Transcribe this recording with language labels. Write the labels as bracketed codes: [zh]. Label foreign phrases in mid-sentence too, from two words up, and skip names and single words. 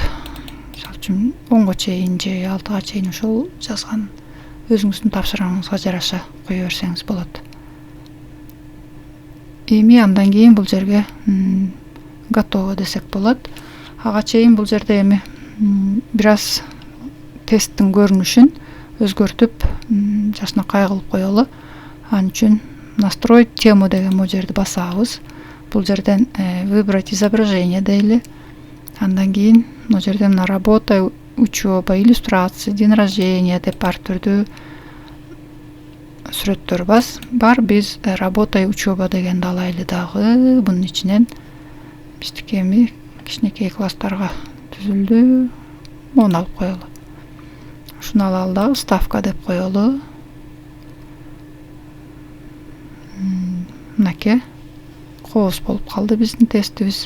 [ky] Мисалы үчүн 10га чейин же 6га чейин ошол жазган өзүңүздүн тапшырмаңызга жараша кое берсеңиз болот. Эми андан кийин бул жерге готово десек болот. Ага чейин бул жерде эми бир аз тесттин көрүнүшүн өзгөртүп жакшынакай кылып коелу. Ал үчүн [ru] настроить тему [ky] деген бул жерди басабыз. Бул жерден [ru] выбрать изображение [ky] дейли. Андан кийин бул жерде мына [ru] работа, учеба, иллюстрация, день рождения [ky] деп ар түрдүү сүрөттөр бар. Биз [ru] работа и учеба [ky] дегенди алайлы дагы. Бунун ичинен биздики эми кичинекей класстарга түзүлдү. Оны алып коелу. Ушуну алалы дагы ставка деп коелу. Мынакей кооз болуп калды биздин тестибиз.